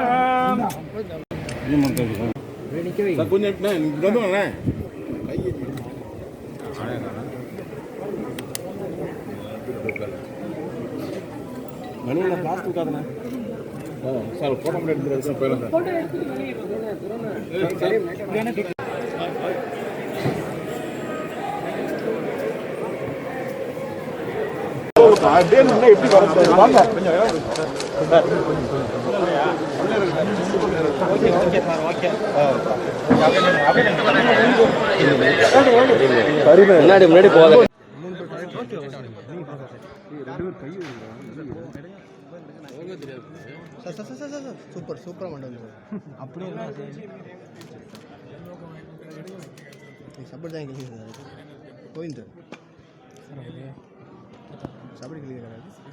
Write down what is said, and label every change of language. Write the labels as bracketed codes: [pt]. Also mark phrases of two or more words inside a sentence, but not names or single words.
[ta] సార్ ఫోటో எடுத்து போயிடலாம் எப்படி வாங்க முன்னாடி முன்னாடி போகாத [te] సూపర్ సూపర్ మండలి అప్పుడే సపోర్ట్ దానికి పోయింది సపోర్ట్ క్లియర్ కదా.